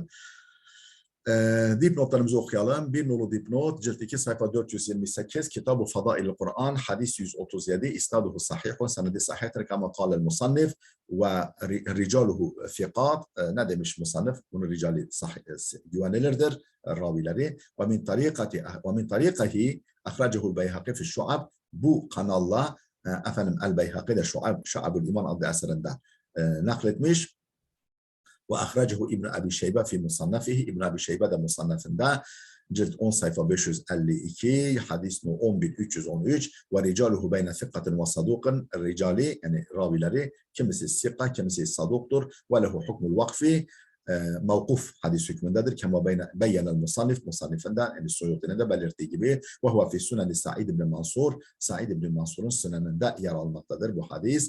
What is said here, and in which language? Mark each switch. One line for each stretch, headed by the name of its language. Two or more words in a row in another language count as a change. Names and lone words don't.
Turkish: Dipnotlarımızı okuyalım. Bir nolu dipnot, cilt 2 sayfa 428, Kitab-ı Fadail-i Kur'an, hadis 137,
Arabic: إسناده صحيح,
Turkish: senedi sahihtir
Arabic: كما قال المصنف ورجاله ثقات.
Turkish: Ne demiş musannif? Bunun ricali güvenilirdir, ravileri.
Arabic: ومن طريقه أخرجه البيهقي في الشعب.
Turkish: Bu kanalla efendim El-Beyhaqi de Şuab-ül İman adlı eserinde nakletmiş.
Arabic: وأخرجه ابن أبي شيبة في مصنفه ابن أبي شيبة
Turkish: de musannafında cilt 10 sayfa 552 hadis no 11313
Arabic: ورجاله بين ثقة وصدوق
Turkish: ricali yani ravileri kimisi sikka kimisi saduktur
Arabic: وله حكم الوقف
Turkish: mevkuf hadis hükmündedir
Arabic: كما بين المصنف
Turkish: musannifinde yani Suyuti'nin de belirttiği gibi
Arabic: وهو في سنن سعيد بن منصور
Turkish: Sa'id ibn Mansur'un sunanında yer almaktadır bu hadis.